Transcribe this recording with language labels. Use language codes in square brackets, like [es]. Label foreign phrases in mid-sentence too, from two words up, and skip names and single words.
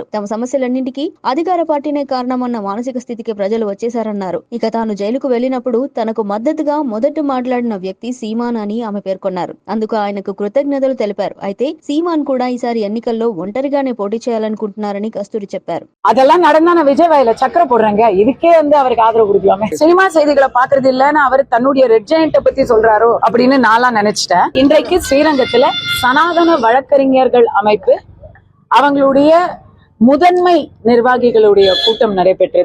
[te] తమ సమస్యలన్నింటికీ అధికార పార్టీనే కారణమన్న మానసిక స్థితికి ప్రజలు వచ్చేశారన్నారు. ఇక తాను జైలుకు వెళ్లినప్పుడు తనకు మద్దతుగా మొదట మాట్లాడిన వ్యక్తి సీమాన్ అని ఆమె పేర్కొన్నారు. అందుకు ఆయనకు కృతజ్ఞతలు తెలిపారు. అయితే సీమాన్ కూడా ఈసారి ఎన్నికల్లో ఒంటరిగానే పోటీ చేయాలనుకుంటున్నారని కస్తూరి చెప్పారు. [ta] அதெல்லாம் நடந்தா விஜய் வாயில சக்கரை போடுறாங்க. இதுக்கே அவருக்கு ஆதரவு கொடுக்கலாமே. சினிமா செய்திகளை பார்த்தது இல்லன்னு அவர் தன்னுடைய ரெட் ஜெயண்ட பத்தி சொல்றாரோ அப்படின்னு நான்லாம் நினைச்சிட்டேன். இன்றைக்கு ஸ்ரீரங்கத்துல சனாதன வழக்கறிஞர்கள் அமைப்பு அவங்களுடைய முதன்மை நிர்வாகிகளுடைய கூட்டம் நடைபெற்றது.